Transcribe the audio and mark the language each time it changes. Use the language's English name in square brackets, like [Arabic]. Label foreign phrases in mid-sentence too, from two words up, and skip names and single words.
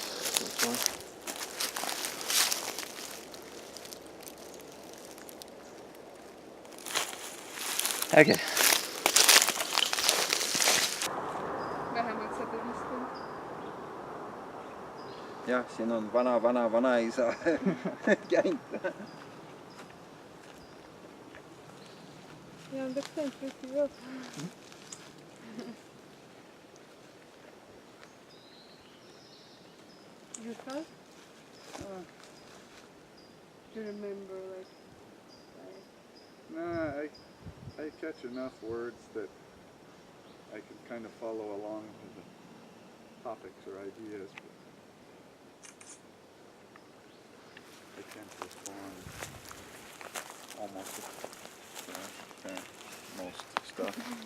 [Estonian] Äge. vähemalt seda vist on. Jah, siin on vanaisa käinud. ja on täpselt [English] pretty well. You have? Do you remember Nah, I catch enough words that I can kind of follow along with the topics or ideas, but I can't respond almost to most stuff.